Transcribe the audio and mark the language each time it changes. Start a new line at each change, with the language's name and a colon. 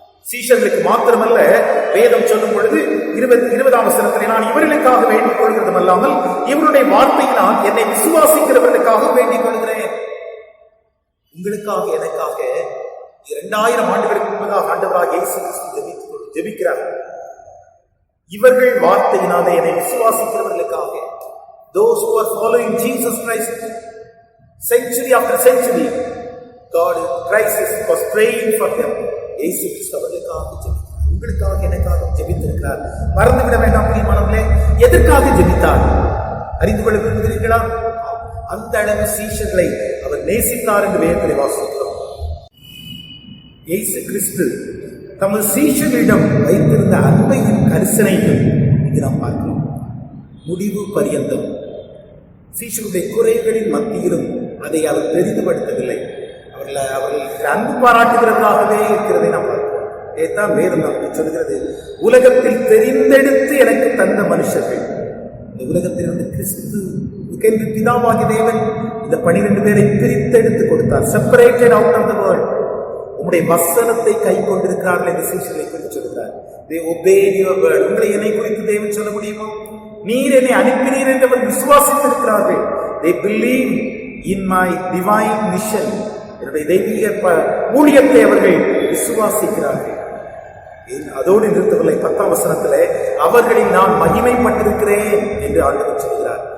Tamil: சீஷர்களுக்கு மாத்திரமல்ல, வேதம் சொல்லும் பொழுது 20ஆம் வசனத்திலே நான் இவர்களுக்காக வேண்டிக் கொள்கிறதும் அல்லாமல் இவருடைய வார்த்தையினால் என்னை விசுவாசிக்கிறவர்களுக்காக வேண்டிக் கொள்கிறேன். உங்களுக்காக எனக்காக 2000 ஆண்டுகளுக்கு முன்பதாக ஆண்டவராக இயேசு கிறிஸ்து ஜெபிக்கிறார். இவர்கள் வார்த்தையினாலே என்னை விசுவாசிக்கிறவர்களுக்காக,
English: those who are following Jesus Christ century after century, God Christ was praying for them.
Tamil: இயேசு கிறிஸ்து அவர்களுக்காக ஜெபித்தார். உங்களுக்காக எனக்காக ஜெபித்திருக்கிறார். மறந்துவிட வேண்டாம் பிரியமானவர்களே, எதற்காக ஜெபித்தார் அறிந்து கொள்ள விரும்புகிறீர்களா? அந்த அளவு சீஷர்களை அவர் நேசித்தார் என்று வேதத்திலே வாசிக்கிறோம். இயேசு கிறிஸ்து தமது சீஷர்களிடம் வைத்திருந்த அன்பையும் கரிசனையும் இது நாம் பார்க்கிறோம். முடிவு பரியந்தம் சீஷருடைய குறைகளின் மத்தியிலும் அதை அவர் பெரிதுபடுத்தவில்லை. அவர்கள் அன்பு பாராட்டுகிறவர்களாகவே இருக்கிறதை நாம் பார்க்கிறோம். இதைத்தான் வேதம் நமக்கு சொல்கிறது, உலகத்தில் தெரிந்தெடுத்து எனக்கு தந்த மனுஷர்கள். இந்த உலகத்திலிருந்து கிறிஸ்து பிதாவாகிய தேவன் இந்த 12 பேரை பிரித்தெடுத்து கொடுத்தார்.
English: Separated out of the world.
Tamil: உம்முடைய வசனத்தை கை கொண்டிருக்கிறார்கள் என்று சீஷர்களை குறித்து சொல்கிறார்.
English: they obeyed your word.
Tamil: உங்களை என்னை குறித்து தேவன் சொல்ல முடியுமா? நீர் என்னை அனுப்பினீர் என்று அவர் விசுவாசித்திருக்கிறார்கள்.
English: they believe in my divine mission.
Tamil: என்னுடைய தெய்வீக ஊழியத்தை அவர்கள் விசுவாசிக்கிறார்கள். அதோடு நிறுத்தவில்லை. 10ஆம் வசனத்திலே அவர்களில் நான் மகிமைப்பட்டிருக்கிறேன் என்று ஆண்டவர் சொல்கிறார்.